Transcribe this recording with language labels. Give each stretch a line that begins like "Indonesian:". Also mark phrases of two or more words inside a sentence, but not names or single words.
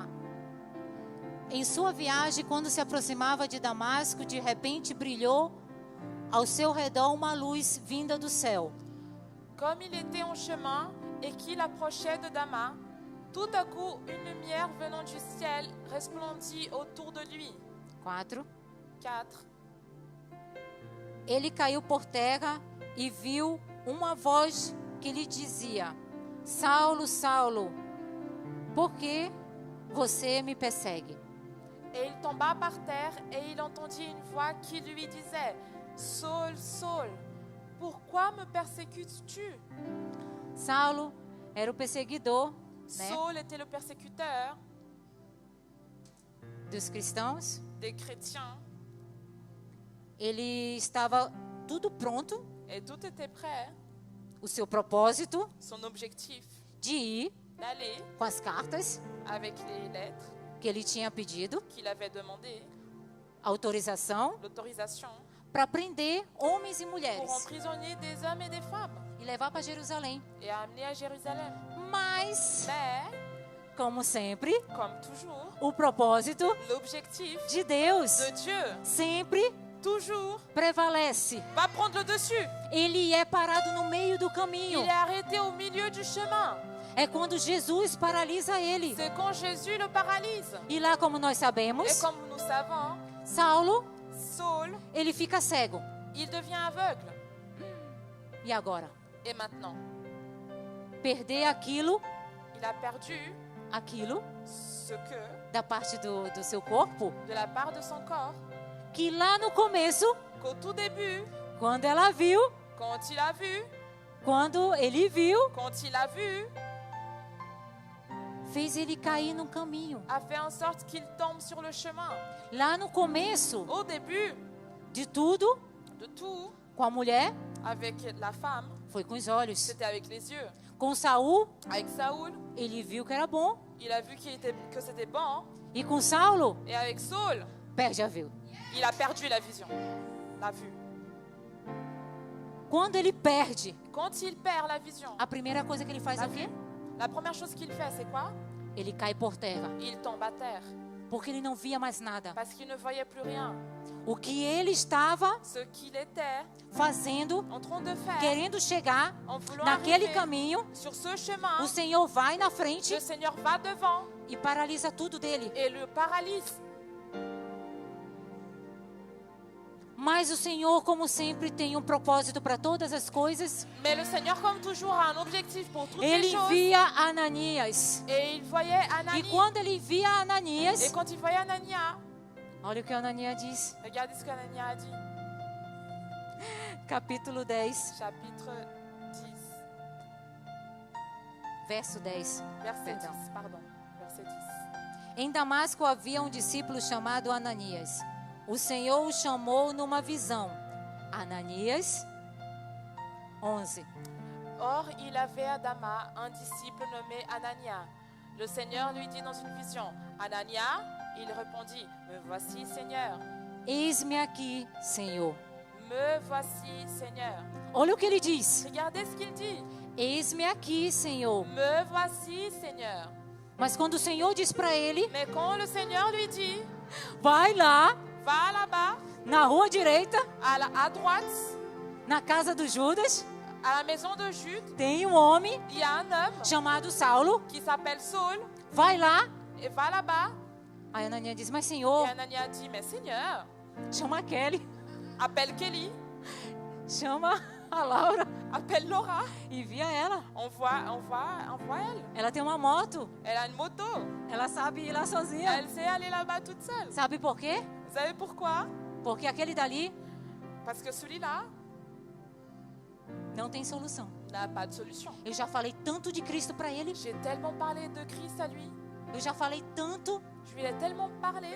Portuguese: Em sua viagem, quando se aproximava de Damasco, de repente brilhou ao seu redor uma luz vinda do céu.
French: Comme il était en chemin et qu'il approchait de Damas, tout à coup une lumière venant du ciel resplendit autour de lui.
Portuguese: 4.
French: 4.
Portuguese: Ele caiu por terra e viu uma voz que lhe dizia: Saulo, Saulo, por que você me persegue?
French: Et il tomba par terre et il entendit une voix qui lui disait: Saul, Saul, pourquoi me persécutes-tu?
Portuguese: Saulo era o perseguidor, né,
French: Saul était le persécuteur
Portuguese: dos cristãos.
French: des chrétiens
Portuguese: Ele estava tudo pronto,
French: et tout était prêt,
Portuguese: o seu propósito
French: son objectif
Portuguese: de ir
French: d'aller
Portuguese: com as cartas
French: avec les lettres
Portuguese: que ele tinha pedido,
French: qu'il avait demandées,
Portuguese: autorização
French: l'autorisation
Portuguese: para prender homens e
French: pour
Portuguese: mulheres
French: emprisonner des hommes et des femmes
Portuguese: e levar para Jerusalém.
French: et amener à Jérusalem.
Portuguese: Mas,
French: Mais,
Portuguese: como sempre,
French: comme toujours,
Portuguese: o propósito
French: l'objectif
Portuguese: de Deus
French: de Dieu,
Portuguese: sempre
French: toujours,
Portuguese: prevalece.
French: va prendre le dessus.
Portuguese: Ele é parado no meio do
French: Il
Portuguese: caminho.
French: est arrêté au milieu du chemin.
Portuguese: É quando Jesus paralisa ele.
French: C'est quand Jésus le paralyse.
Portuguese: E lá, como nós
French: Et
Portuguese: sabemos,
French: comme nous savons,
Portuguese: Saulo,
French: Saul,
Portuguese: ele fica cego.
French: il devient aveugle.
Portuguese: E agora?
French: Et maintenant,
Portuguese: Perder aquilo
French: il a perdu ce que,
Portuguese: da parte do seu corpo,
French: de la part de son corps,
Portuguese: que lá no começo,
French: qu'au tout début,
Portuguese: quando ela viu,
French: quand il a vu,
Portuguese: quando ele viu,
French: quand il a vu,
Portuguese: fez ele cair no caminho.
French: a fait en sorte qu'il tombe sur le chemin.
Portuguese: Lá no começo
French: Au début
Portuguese: de tudo,
French: de tout,
Portuguese: com a mulher,
French: avec la femme,
Portuguese: foi com os olhos.
French: c'était avec les yeux.
Portuguese: Com Saul,
French: Avec Saoul,
Portuguese: ele viu que era bom.
French: il a vu que c'était bon.
Portuguese: E com Saulo,
French: Et avec Saul,
Portuguese: perde a vue.
French: il a perdu la vision, la vue.
Portuguese: Quando ele perde,
French: Quand il perd la vision,
Portuguese: a primeira coisa que ele faz é
French: la
Portuguese: o quê?
French: vue, la première chose qu'il fait, c'est quoi?
Portuguese: Ele cai por terra,
French: Il tombe à terre
Portuguese: porque ele não via mais nada.
French: parce qu'il ne voyait plus rien.
Portuguese: O que ele estava
French: Ce qu'il était
Portuguese: fazendo,
French: en train de faire,
Portuguese: querendo chegar
French: en voulant
Portuguese: naquele
French: arriver
Portuguese: caminho,
French: sur ce chemin,
Portuguese: o Senhor vai na frente
French: le Seigneur va devant
Portuguese: e paralisa tudo dele.
French: et le paralyse.
Portuguese: Mas o Senhor, como sempre, tem um propósito para todas as coisas.
French: Mais le Seigneur, comme toujours, a un objectif pour toutes
Portuguese: Ele
French: les choses.
Portuguese: envia Ananias.
French: Et il voyait
Portuguese: E
French: Ananias.
Portuguese: quando ele envia
French: Et
Portuguese: Ananias,
French: quand il voyait Ananias,
Portuguese: olha o que Ananias diz,
French: regardez ce qu'Ananias a dit.
Portuguese: capítulo 10,
French: Chapitre 10,
Portuguese: verso 10.
French: verset
Portuguese: Perdão.
French: 10. Pardon, verset 10.
Portuguese: Em Damasco havia um discípulo chamado Ananias. O Senhor o chamou numa visão. Ananias, 11.
French: Or, il avait à Damas un disciple nommé Ananias. Le Seigneur lui dit dans une vision, Ananias, il répondit, me voici, Seigneur.
Portuguese: Eis-me aqui, Senhor.
French: Me voici, Seigneur.
Portuguese: Olha o que ele diz.
French: Regardez ce qu'il dit.
Portuguese: Eis-me aqui, Senhor.
French: Me voici, Seigneur.
Portuguese: Mas quando o Senhor diz para ele,
French: Mais quand le Seigneur lui dit,
Portuguese: vai lá
French: va là-bas,
Portuguese: na rua direita,
French: à droite,
Portuguese: Na casa do Judas
French: À la maison de Jude,
Portuguese: tem um homem
French: il y a un homme
Portuguese: chamado Saulo.
French: qui s'appelle Saul
Portuguese: Vai lá.
French: et va là-bas.
Portuguese: Aí Ananias diz, mas
French: Et
Portuguese: Senhor,
French: Anania dit, mais Seigneur,
Portuguese: chama a Kelly,
French: appelle Kelly,
Portuguese: chama a Laura,
French: appelle Laura,
Portuguese: envia ela.
French: envoie elle.
Portuguese: Ela tem uma moto,
French: Elle a une moto,
Portuguese: ela sabe ir lá sozinha.
French: elle sait aller là-bas toute seule.
Portuguese: Sabe por quê?
French: Vous savez pourquoi?
Portuguese: Porque aquele dali
French: Parce que celui-là
Portuguese: não tem solução.
French: n'a pas de solution.
Portuguese: Eu já falei tanto de Cristo para ele.
French: J'ai tellement parlé de Christ à lui,
Portuguese: Eu já falei tanto
French: je lui ai tellement parlé,